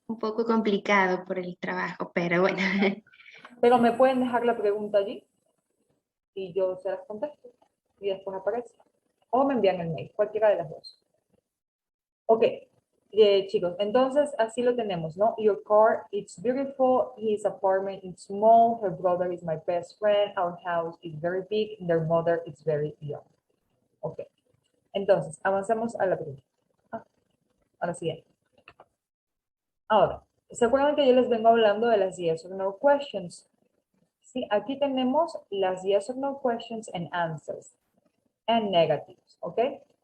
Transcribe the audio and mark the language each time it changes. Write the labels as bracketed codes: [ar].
[es] Un poco complicado por el trabajo, pero bueno. Pero me pueden dejar la pregunta allí y yo se las contesto y después aparece. O me envían el mail, cualquiera de las dos. Ok, chicos, entonces así lo tenemos, ¿no? [en] Your car, it's beautiful. His apartment is small. Her brother is my best friend. Our house is very big. Their mother is very young. [es] Ok, entonces avancemos a la pregunta. A la siguiente. Ahora, ¿se acuerdan que yo les vengo hablando de las yes or no questions? Sí, aquí tenemos las [en] yes or no questions and answers and negatives, [es] ¿ok?